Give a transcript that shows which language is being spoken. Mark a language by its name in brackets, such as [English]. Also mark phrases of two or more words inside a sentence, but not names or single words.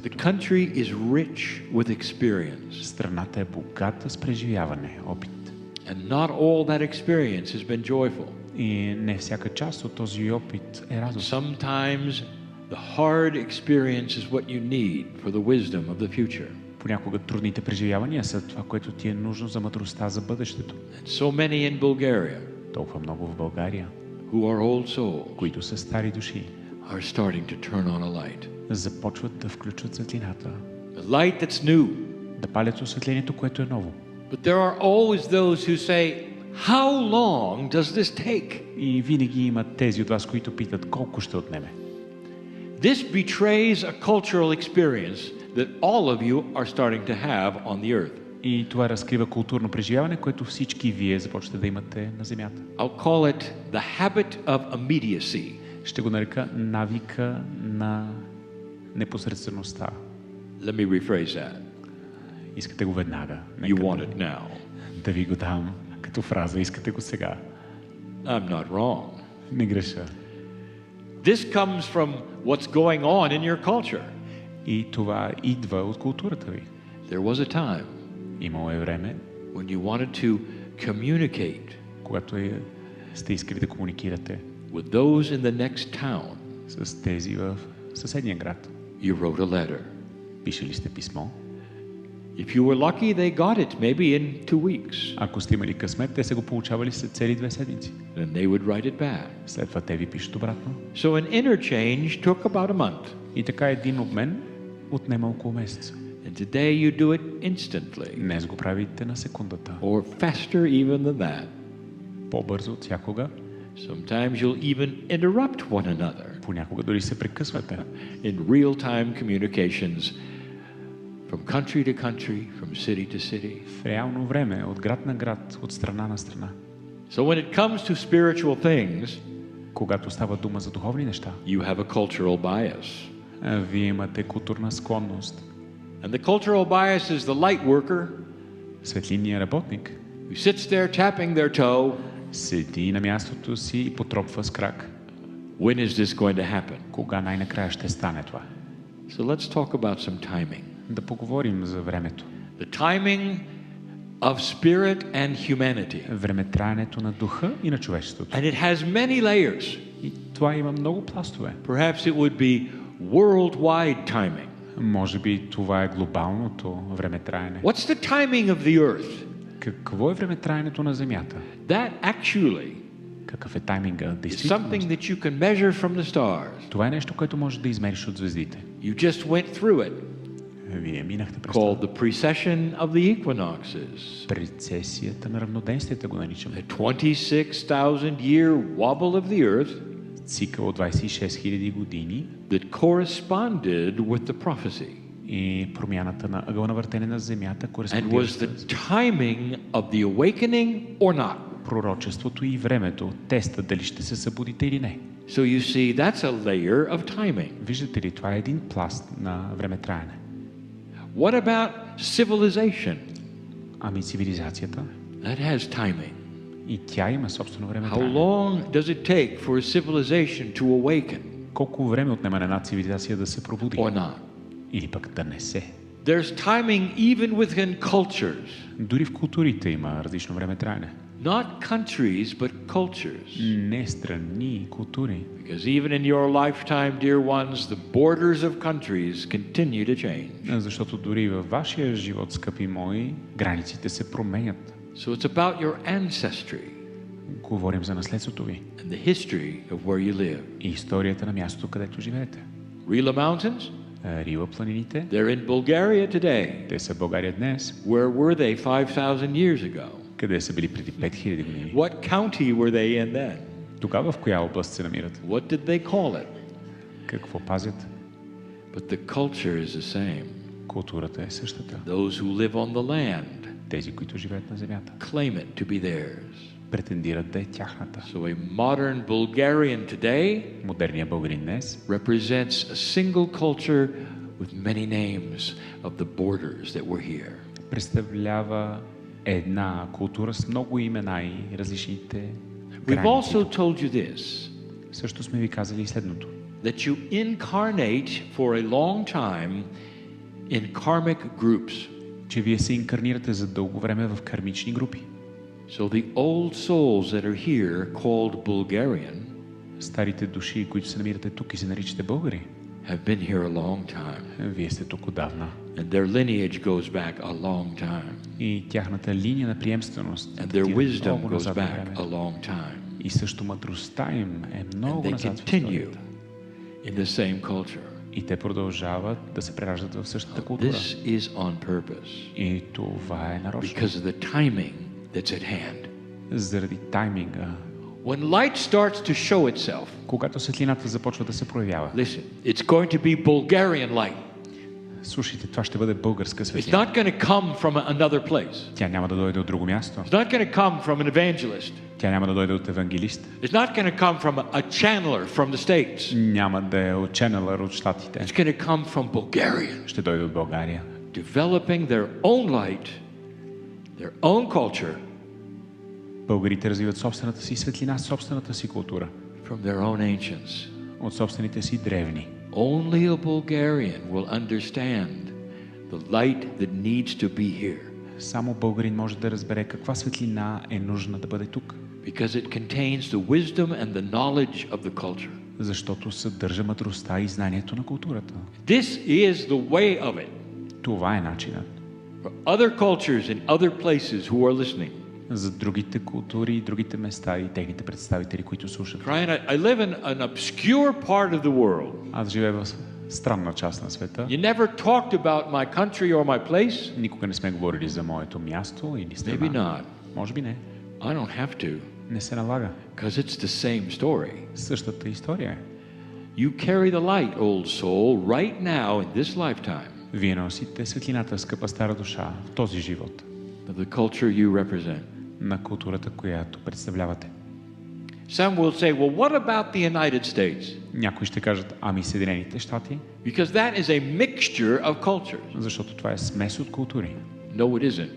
[English] The [Bulgarian] тук. [English] country is rich with experience, [Bulgarian] Страната е богата с преживяване, опит. [English] and not all that experience has been joyful. [Bulgarian] И не всяка част от този опит е радостна. [English] Sometimes the hard experience is what you need for the wisdom of the future. [Bulgarian] Понякога трудните преживявания са това, което ти е нужно за мъдростта за бъдещето. [English] And so many in Bulgaria [Bulgarian] Толкова много в България, [English] who are old souls [Bulgarian] които са стари души, [English] are starting to turn on a light. [Bulgarian] започват да включват светлината, [English] A light that's new. [Bulgarian] да палят осветлението, което е ново. [English] But there are always those who say, how long does this take? [Bulgarian] И винаги има тези от вас, които питат колко ще отнеме. [English] This betrays a cultural experience that all of you are starting to have on the earth. [Bulgarian] И това разкрива културно преживяване, което всички вие започвате да имате на земята. [English] I'll call it the habit of immediacy. [Bulgarian] Ще го нарека навика на непосредствеността. [English] Let me rephrase that. [Bulgarian] Искате го веднага. [English] You want it now. [Bulgarian] Да ви го дам като фраза. Искате го сега. [English] I'm not wrong. [Bulgarian] Не греша. [English] This comes from what's going on in your culture. [Bulgarian] И това идва от културата ви. [English] There was a time [Bulgarian] Имало е време, [English] when you wanted to communicate [Bulgarian] когато сте искали да комуникирате [English] with those in the next town. [Bulgarian] с тези в съседния град. [English] You wrote a letter. [Bulgarian] Пишели сте писмо. [English] If you were lucky, they got it maybe in 2 weeks. [Bulgarian] Ако сте имали късмет, те са го получавали след цели 2 седмици. [English] Then they would write it back. [Bulgarian] След това те ви пишат обратно. [English] So an interchange took about a month. [Bulgarian] И така един обмен отнема около месеца. [English] And today you do it instantly. [Bulgarian] Днес го правите на секундата. [English] Or faster even than that. [Bulgarian] По-бързо от всякога. [English] Sometimes you'll even interrupt one another [Bulgarian] Понякога дори се прекъсвате. [English] in real-time communications from country to country, from city to city. [Bulgarian] В реално време, от град на град, от страна на страна. [English] So when it comes to spiritual things, [Bulgarian] Когато става дума за духовни неща, [English] you have a cultural bias. [Bulgarian] вие имате културна склонност. [English] And the cultural bias is the light worker [Bulgarian] Светлинният работник [English] who sits there tapping their toe. [Bulgarian] седи на мястото си и потропва с крак. [English] When is this going to happen? [Bulgarian] Кога най-накрая ще стане това? [English] So let's talk about some timing. [Bulgarian] Да поговорим за времето. [English] The timing of spirit and humanity. [Bulgarian] Времетраенето на духа и на човечеството. [English] And it has many layers. [Bulgarian] И това има много пластове. [English] Perhaps it would be worldwide timing. [Bulgarian] Може би това е глобалното времетраене. [English] What's the timing of the earth? [Bulgarian] Какво е времетраенето на Земята? [English] That actually [Bulgarian] Какъв е тайминга? [English] is something [Bulgarian] Действително. [English] that you can measure from the stars. [Bulgarian] Това е нещо, което можеш да измериш от звездите. [English] You just went through it, [Bulgarian] Вие минахте през [English] called [Bulgarian] това. [English] the precession of the equinoxes. [Bulgarian] Прецесията на равноденствията го наричаме. [English] The 26,000 year wobble of the earth [Bulgarian] Цикъл от 26 000 години [English] that corresponded with the prophecy. [Bulgarian] и промяната на ъгъла на въртене на Земята [English] And was [Bulgarian] кореспондира [English] the timing of the awakening or not? [Bulgarian] пророчеството и времето, теста дали ще се събудите или не. [English] So you see, that's a layer of timing. [Bulgarian] Виждате ли, това е един пласт на времетраене. [English] What about civilization? [Bulgarian] Ами цивилизацията, [English] That has timing. [Bulgarian] и тя има собствено [English] How [Bulgarian] времетраене. [English] long does it take for a civilization to awaken [Bulgarian] Колко време отнема на една цивилизация да се пробуди? [English] or not? [Bulgarian] Или пък да не се. [English] There's timing even within cultures. [Bulgarian] Дори в културите има различно времетраене. [English] Not countries, but cultures. [Bulgarian] Не страни, култури. [English] Because even in your lifetime, dear ones, the borders of countries continue to change. [Bulgarian] Защото дори във вашия живот, скъпи мои, границите се променят. [English] So it's about your ancestry [Bulgarian] Говорим за наследството ви [English] and the history of where you live. [Bulgarian] и историята на мястото, където живеете. [English] Rila Mountains, [Bulgarian] Рила планините, [English] they're in Bulgaria today. [Bulgarian] те са в България днес. [English] Where were they 5,000 years ago? [Bulgarian] Къде са били преди 5000 години? [English] What county were they in then? [Bulgarian] Тогава в коя област се намират? [English] What did they call it? [Bulgarian] Какво пазят? [English] But the culture is the same. [Bulgarian] Културата е същата. [English] Those who live on the land [Bulgarian] Тези, които живеят на земята, [English] claim it to be theirs. [Bulgarian] претендират да е тяхната. [English] So a modern Bulgarian today [Bulgarian] Модерният българин днес [English] represents a single culture with many names of the borders that were here. [Bulgarian] представлява една култура с много имена и различните [English] We've [Bulgarian] граници. [English] also told you this, [Bulgarian] Също сме ви казали и следното. [English] that you incarnate for a long time in karmic groups. [Bulgarian] Че вие се инкарнирате за дълго време в кармични групи. [English] So the old souls that are here, called Bulgarian, [Bulgarian] Старите души, които се намирате тук и се наричате българи, [English] have been here a long time. [Bulgarian] вие сте тук отдавна. [English] And their lineage goes back a long time. [Bulgarian] И тяхната линия на приемственост [English] And their [Bulgarian] датира [English] wisdom [Bulgarian] много [English] goes [Bulgarian] назад във [English] back [Bulgarian] времето. [English] a long time. [Bulgarian] И също мъдростта им е [English] And [Bulgarian] много [English] they [Bulgarian] назад в [English] continue [Bulgarian] историята. [English] in the same culture. [Bulgarian] И те продължават да се прераждат в същата култура. [English] This is on purpose [Bulgarian] И това е нарочно. [English] because of the timing that's at hand. [Bulgarian] Заради тайминга. [English] When light starts to show itself, [Bulgarian] Когато светлината започва да се проявява. [English] listen, it's going to be Bulgarian light. [Bulgarian] Слушайте, това ще бъде българска [English] It's [Bulgarian] светлина. [English] not going to come from another place. [Bulgarian] Тя няма да дойде от друго място. [English] It's not going to come from an evangelist. [Bulgarian] Тя няма да дойде от евангелист. [English] It's not going to come from a channeler from the States. [Bulgarian] Няма да е от ченелър от щатите. [English] It's going to come from Bulgarians, [Bulgarian] Ще дойде от България. [English] developing their own light, their own culture [Bulgarian] Българите развиват собствената си светлина, собствената си култура. [English] from their own ancients. [Bulgarian] От собствените си древни. [English] Only a Bulgarian will understand the light that needs to be here [Bulgarian] Само българин може да разбере каква светлина е нужна да бъде тук. [English] because it contains the wisdom and the knowledge of the culture. [Bulgarian] Защото съдържа мъдростта и знанието на културата. [English] This is the way of it. [Bulgarian] Това е начинът. [English] For other cultures in other places who are listening. [Bulgarian] За другите култури и другите места и техните представители, които слушат. [English] Brian, I live in an obscure part of the world. [Bulgarian] Аз живея в странна част на света. [English] You never talked about my country or my place? [Bulgarian] Никога не сме говорили за моето място или [English] Maybe [Bulgarian] страна. [English] not. [Bulgarian] Може би не. [English] I don't have to [Bulgarian] Не се налага. [English] because it's the same story. [Bulgarian] Същата история е. [English] You carry the light, old soul, right now in this lifetime [Bulgarian] Вие носите светлината, скъпа стара душа, в този живот, [English] of the culture you represent. [Bulgarian] на културата, която представлявате. [English] Some will say, well, what about the United States? [Bulgarian] Някои ще кажат, ами Съединените щати, [English] Because that is a mixture of cultures. [Bulgarian] защото това е смес от култури. [English] No, it isn't.